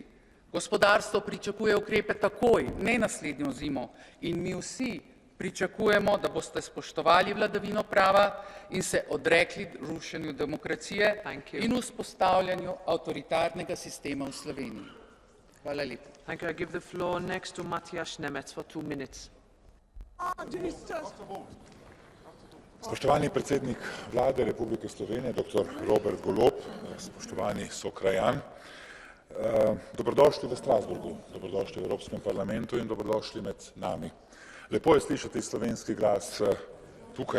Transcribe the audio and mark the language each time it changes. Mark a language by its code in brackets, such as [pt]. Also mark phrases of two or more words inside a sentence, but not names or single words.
[sl] Gospodarstvo pričakuje ukrepe takoj, ne naslednjo zimo, in mi vsi pričakujemo, da boste spoštovali vladavino prava in se odrekli rušenju demokracije in vzpostavljanju avtoritarnega sistema v Sloveniji. Hvala lepa. [en] Thank you. I give the floor next to Matthias Nemec for 2 minutes. [sl] Spoštovani predsednik vlade Republike Slovenije, dr. Robert Golob, spoštovani sokrajan, dobrodošli v Strasburgu, dobrodošli v Evropskem parlamentu in dobrodošli med nami. Lepo je slišati slovenski glas tukaj.